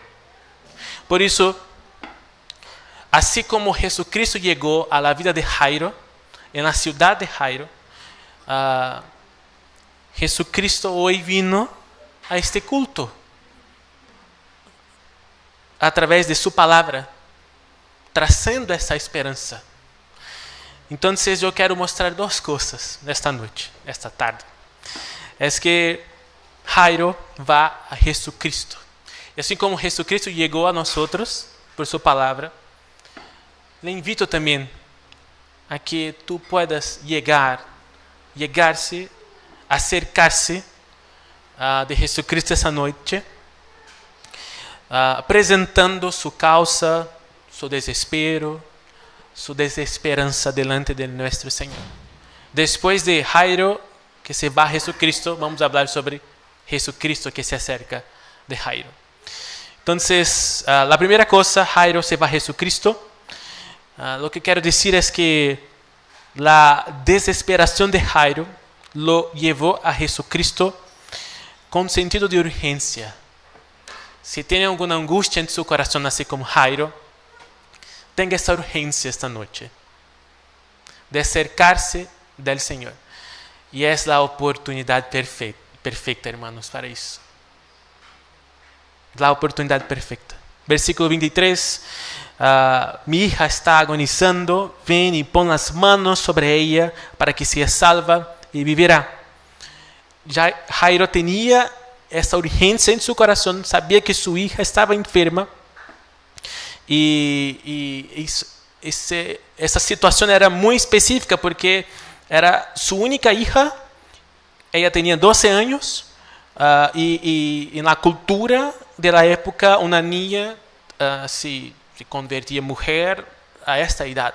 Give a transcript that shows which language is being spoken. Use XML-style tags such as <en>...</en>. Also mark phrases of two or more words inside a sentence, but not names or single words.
<es>Por eso, así como Jesucristo llegó a la vida de Jairo, en la ciudad de Jairo, Jesucristo hoy vino a este culto a través de su palabra, trazando</es> <pt>essa esperança. Então, eu quero mostrar duas coisas esta noite, esta tarde. É que Jairo vai a Jesucristo. E assim como Jesucristo chegou a nós por sua palavra,</pt> <es>le invito também a que tu puedas llegarse, acercar-se de Jesucristo</es> <pt>essa noite, apresentando sua causa,</pt> <es>su desespero, su desesperanza delante de nuestro Señor. Después de Jairo, que se va a Jesucristo, vamos a hablar sobre Jesucristo que se acerca de Jairo. Entonces, la primera cosa, Jairo se va a Jesucristo. Lo que quiero decir es que la desesperación de Jairo lo llevó a Jesucristo con sentido de urgencia. Si tiene alguna angustia en su corazón, así como Jairo, tenga</es> <pt>essa urgência</pt> <es>esta noite de acercar-se del Senhor.</es> <pt>E é a oportunidade perfeita, hermanos, para isso. A oportunidade perfeita. Versículo 23.</pt> <es>Mi hija está agonizando, ven y pon las manos sobre ella para que sea salva y vivirá.</es> <pt>Já Jairo tenía essa urgência em seu coração, sabia que sua hija estava enferma Essa situação era muito específica porque era sua única hija, ela tinha 12 anos, e na cultura da época, uma niña se convertia em mulher a esta idade.</pt>